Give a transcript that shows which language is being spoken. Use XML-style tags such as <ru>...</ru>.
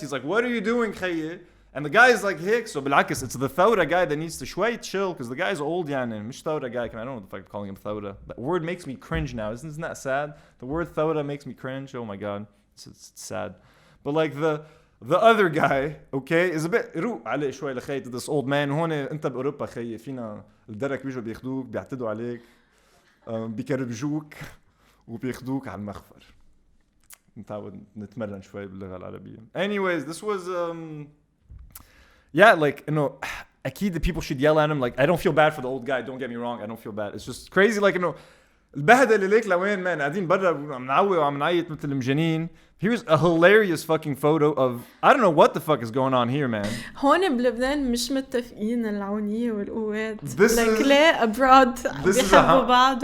<en>He's like, what are you doing</en> <ar>خي?</ar> <en>And the guy is like, hick. So</en> <ar>بالعكس</ar> <en>it's the Thawra guy that needs to</en> <ar>شوي</ar> <en>chill because the guy's old</en> <ar>يعني مش</ar> <en>Thawra guy. I don't know what the fuck I'm calling him Thawra. That word makes me cringe now. Isn't that sad? The word Thawra makes me cringe. Oh my god, it's sad. But like the other guy, okay, is a bit</en> <ar>روق عليه شوي لخي</ar> <en>to this old man.</en> <ar>هون انت بأوروبا خي فينا الدرك بيجوا بياخدوك بيعتدوا عليك بيكربجوك وبياخدوك على المخفر. نتعود نتمرن شوي باللغة العربية.</ar> <en>Anyways, this was yeah, like</en> <ar>أكيد</ar> <en>the people should yell at him. Like I don't feel bad for the old guy. Don't get me wrong. I don't feel bad. It's just crazy.</en> <ar>Like البهدله اللي ليك لوين man قاعدين برا عم نعوي وعم نعيط مثل المجانين.</ar> <en>Here's a hilarious fucking photo of I don't know what the fuck is going on here, man.</en> <ar>هون بلبنان مش متفقين العونية والقوات.</ar> <en>This</en> <ar>like ليه abroad بيحبوا بعض.</ar>